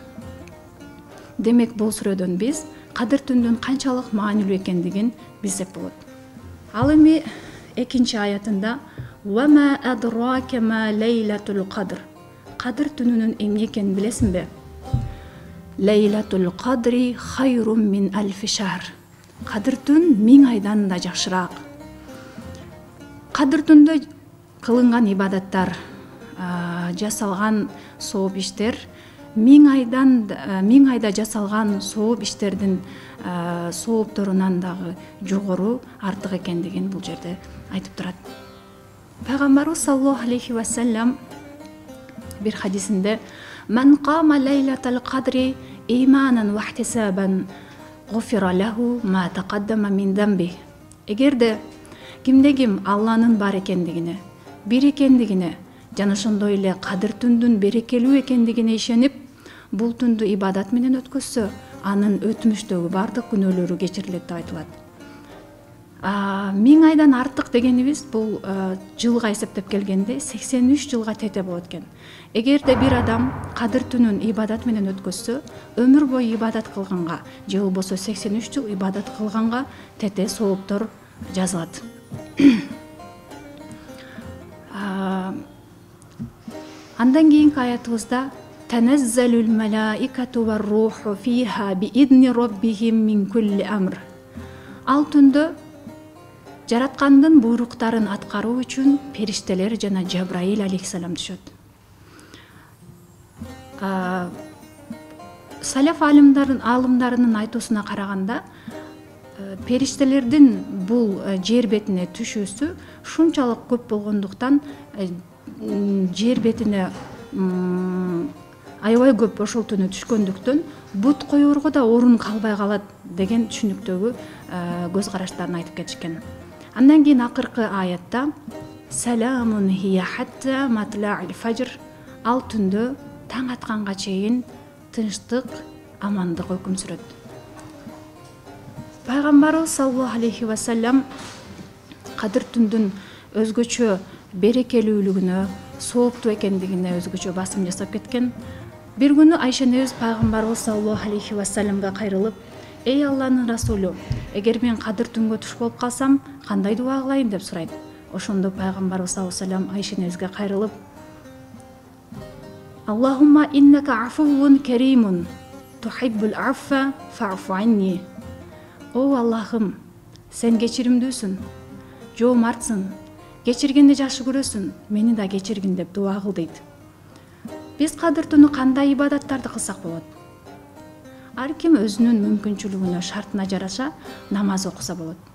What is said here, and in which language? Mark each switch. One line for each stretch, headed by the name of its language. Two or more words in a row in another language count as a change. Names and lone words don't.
Kyrgyz: Демек бул сүрөдөн биз Кадыр түндүн канчалык маанилүү экендигин билсек болот. Ал эми 2-аятында
Arabic: "وما أدراك ما ليلة القدر".
Kyrgyz: Кадыр түнүнүн эмне экенин билесиңби?
Arabic: ليلة القدر خير من ألف شهر.
Kyrgyz: Кадыр түн 1000 айдан да жакшыраак. Кадыр түндө кылынган ибадаттар, жасалган сооп иштер 1000 айда жасалган сооп иштердин соопторунан дагы жогору, артык экендигин бул жерде айтып турат.
Arabic: Пайгамбарыбыз صلى الله عليه وسلم
Kyrgyz: бир хадисинде
Arabic: "من قام ليلة القدر إيمانا واحتسابا غفر له ما تقدم من ذنبه".
Kyrgyz: Эгерде ким Алланын бар экендигине, бир экендигине жана ошондой эле Кадыр түндүн берекелүү экендигине ишенип, бул түндү ибадат менен өткөзсө, анын өтмүштөгү бардык күнөөлөрү кечирилет деп айтылат. 1000 айдан артык дегенибиз бул жылга эсептеп келгенде 83 жылга тете болот экен. Эгерде бир адам Кадыр түнүн ибадат менен өткөзсө, өмүр бою ибадат кылганга же болбосо 83 жыл ибадат кылганга тете сооптор жазылат. Андан кийинки аятыбызда
Arabic: "تنزل الملائكة والروح فيها بإذن ربهم من كل أمر".
Kyrgyz: Ал түндө жараткандын буйруктарын аткаруу үчүн периштелер жана Жабраил алейхиссалам түшөт. Салаф алымдарынын айтуусуна караганда, периштелердин бул жер бетине түшүүсү шунчалык көп болгондуктан жер бетине аябай көп ошол түнү түшкөндүктөн бут коюрго да орун калбай калат деген түшүнүктөгү көз караштарын айтып кетишкен. Андан кийин акыркы аятта
Arabic: "سلام هي حتى مطلع الفجر".
Kyrgyz: Ал түндө таң атканга чейин тынчтык, амандык өкүм сүрөт. Пайгамбарыбыз
Arabic: صلى الله عليه وسلم
Kyrgyz: Кадыр түндүн өзгөчө берекелүүлүгүнө, сооптуу экендигине өзгөчө басым жасап кеткен. Бир күнү Айша энебиз пайгамбарыбыз
Arabic: صلى الله عليه وسلم
Kyrgyz: кайрылып, "Эй Алланын расулу, эгер мен Кадыр түнгө туш болуп калсам, кандай дуа кылайын?" деп сурайт. Ошондо пайгамбарыбыз
Arabic: صلى الله عليه وسلم
Kyrgyz: Айша энебизге кайрылып,
Arabic: "اللهم إنك عفو كريم، تحب العفو فاعف عني".
Kyrgyz: О Аллахым, сен кечиримдүүсүң, жоомартсың, кечиргенди жакшы көрөсүң, мени да кечиргин деп дуа кыл дейт. Биз Кадыр түнү кандай ибадаттарды кылсак болот? Ар ким өзүнүн мүмкүнчүлүгүнө, шартына жараша намаз окуса болот.